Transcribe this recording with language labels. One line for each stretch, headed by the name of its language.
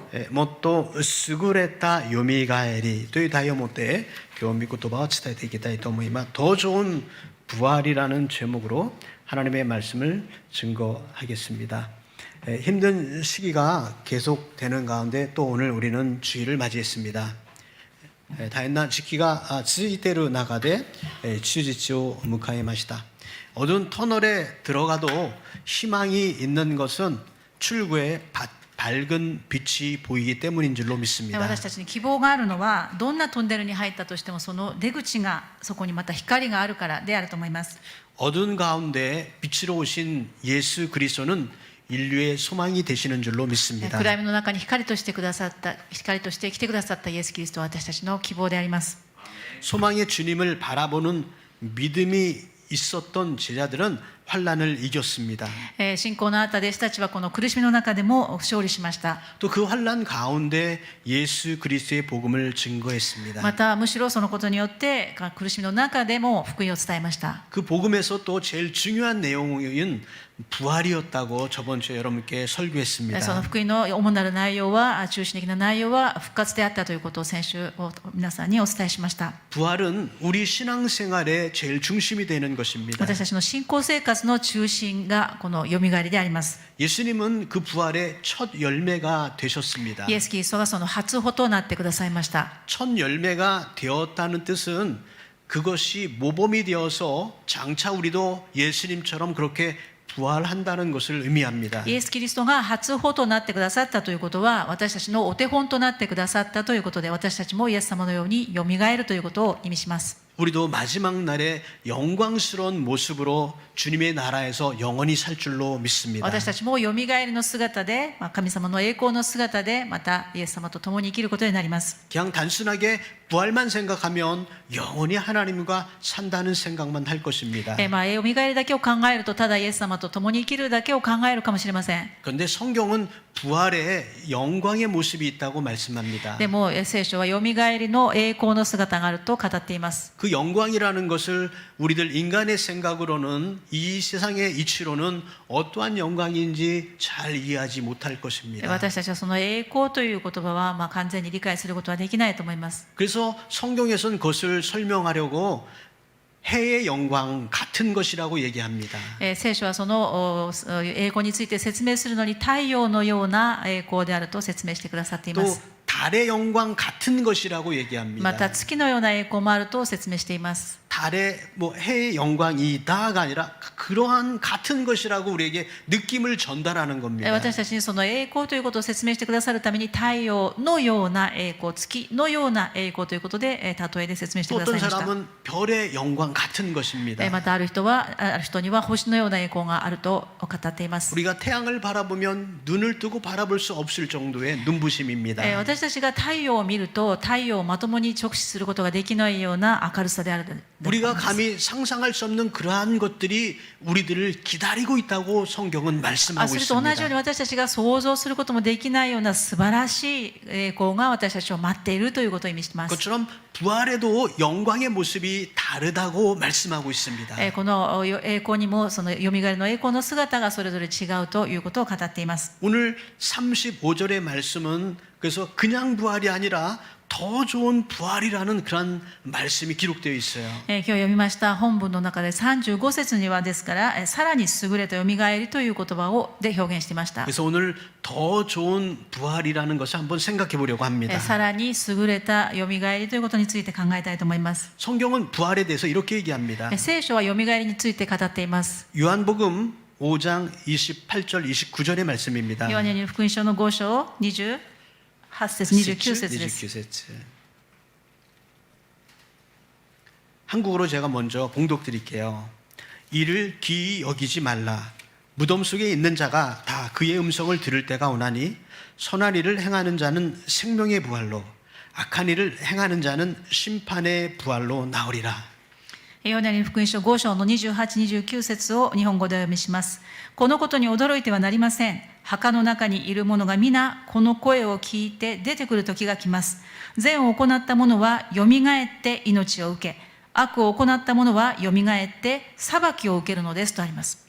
Japanese: もっと優れたよみがえりという題を持って今日御言葉を伝えていきたいと思います。
Korean: 더 좋은 부활이라는 제목으로 하나님의 말씀을 증거하겠습니다. 힘든 시기가 계속되는 가운데 또 오늘 우리는 주일을 맞이했습니다.
Japanese: 大変な時期が続いている中で主日を迎えました。
Korean: 어두운 터널에 들어가도 희망이 있는 것은 출구에 밝은 빛이 보이기 때문인 줄로 믿습니다.
Japanese: 私たちに希望があるのはどんなトンネルに入ったとしてもその出口がそこにまた光があるからであると思います。
Korean: 어두운 가운데 빛으로 오신 예수 그리스도는 인류의 소망이 되시는 줄로 믿습니다.
Japanese: 暗闇の中に光として来てくださったイエス・キリストは私たちの希望であります。
Korean: 소망의 주님을 바라보는 믿음이 있었던 제자들은 환난을 이겼습니다.
Japanese: 信仰のあった弟子たちはこの苦しみの中でも勝利しました。
Korean: 또 그 환난 가운데 예수 그리스도의 복음을 증거했습니다.
Japanese: またむしろそのことによって苦しみの中でも福音を伝えました。
Korean: 그 복음에서 또 제일 중요한 내용인 부활이었다고 저번 주에 여러분께 설교했습니다.
Japanese: その福音の主なる内容は中心的な内容は復活であったということを先週皆さんにお伝えしました。
Korean: 부활은 우리 신앙생활의 제일 중심이 되는 것입니다.
Japanese: 私たちの信仰生活の中心がこのよみがえりであります。
Korean: 예수님은 그 부활의 첫 열매가 되셨습니다.
Japanese: イエス・キリストがその初歩となってくださいました。
Korean: 첫 열매가 되었다는 뜻은 그것이 모범이 되어서 장차 우리도 예수님처럼 그렇게 부활한다는 것을 의미합니다.
Japanese: イエス・キリストが初歩となってくださったということは私たちのお手本となってくださったということで私たちもイエス様のようによみがえるということを意味します。
Korean: 우리도 마지막 날에 영광스러운 모습으로 주님의 나라에서 영원히 살 줄로 믿습니다.
Japanese: 私たちもよみがえりの姿で神様の栄光の姿でまたイエス様と共に生きることになります。
Korean: 그냥 단순하게 부활만 생각하면 영원히 하나님과 산다는 생각만 할 것입니다.
Japanese: よみがえりだけを考えるとただイエス様と共に生きるだけを考えるかもしれません。
Korean: 그런데 성경은 부활에 영광의 모습이 있다고 말씀합니다.
Japanese: でも聖書はよみがえりの栄光の姿があると語っています。
Korean: 그 영광이라는 것을 우리들 인간의 생각으로는 이 세상의 이치로는 어떠한 영광인지 잘 이해하지 못할 것입니다.
Japanese: 私たちはその栄光という言葉は完全に理解することはできないと思います。
Korean: 그래서 성경에서는 그것을 설명하려고 해의 영광 같은 것이라고 얘기합니다.
Japanese: 聖書はその栄光について説明するのに太陽のような栄光であると説明してくださっていま
Korean: 또
Japanese: す。
Korean: 달의 영광 같은 것이라고 얘기합니다.
Japanese: また月のような栄光もあると説明しています。
Korean: 달의 해의 영광이다가 아니라 그러한 같은 것이라고 우리에게 느낌을 전달하는 겁니다.
Japanese: 私たちにその栄光ということを説明してくださるために太陽のような栄光、月のような栄光ということで例えで説明してください
Korean: 어떤
Japanese: ました。
Korean: 사람은 별의 영광 같은 것입니다.
Japanese: またある人には星のような栄光があると語っています。
Korean: 우리가 태양을 바라보면 눈을 뜨고 바라볼 수 없을 정도의 눈부심입니다.
Japanese: 私たちが太陽を見ると太陽をまともに直視することができないような明るさである。
Korean: 우리가 감히 상상할 수 없는 그러한 것들이 우리들을 기다리고 있다고 성경은 말씀하고
Japanese: それと同じよう
Korean: 있습니다.
Japanese: に私たちが想像することもできないような素晴らしい栄光が私たちを待っているということを意味します。
Korean: 그것처럼 부활에도 영광의 모습이 다르다고 말씀하고 있습니다.
Japanese: この栄光にもそのよみがえりの栄光の姿がそれぞれ違うということを語っています。
Korean: 오늘 35절의 말씀은 그래서 그냥 부활이 아니라 더 좋은 부활이라는 그런 말씀이 기록되어 있어요.
Japanese: 今日読みました本文の中で35節にはですからさらに優れたよみがえりという言葉で表現していました。
Korean: 그래서 오늘 더 좋은 부활이라는 것을 한번 생각해 보려고 합니다.
Japanese: さらに優れたよみがえりということについて考えたいと思います。
Korean: 성경은 부활에 대해서 이렇게 얘기합니다.
Japanese: 聖書はよみがえりについて語っています。
Korean: 요한복음 5장 28절 29절의 말씀입니다.
Japanese: ヨハネの福音書の5章28節29節です。 29節.
Korean: 한국어로 제가 먼저 봉독 드릴게요. 이를 기이 여기지 말라. 무덤 속에 있는 자가 다 그의 음성을 들을 때가 오나니 선한 일을 행하는 자는 생명의 부활로 악한 일을 행하는 자는 심판의 부활로 나오리라.
Japanese: ヨハネの福音書5章の28、29節を日本語でお読みします。このことに驚いてはなりません。墓の中にいる者が皆この声を聞いて出てくる時が来ます。善を行った者はよみがえって命を受け、悪を行った者はよみがえって裁きを受けるのですとあります。